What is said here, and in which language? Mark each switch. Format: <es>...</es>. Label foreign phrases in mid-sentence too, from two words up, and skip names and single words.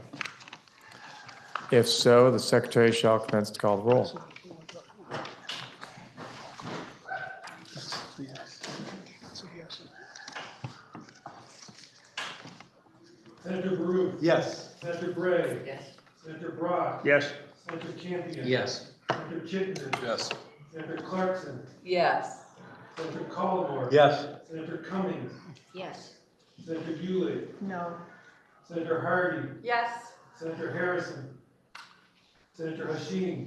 <en>If so, the Secretary shall commence to call the roll. Senator Baruch. Yes. Senator Bray. Yes. Senator Brock. Yes. Senator Campion. Yes. Senator Chittenden. Yes. Senator Clarkson. Yes. Senator Collmore. Yes. Senator Cummings. Yes. Senator Bewley. No. Senator Hardy. Yes. Senator Harrison. Senator Hashim.</en>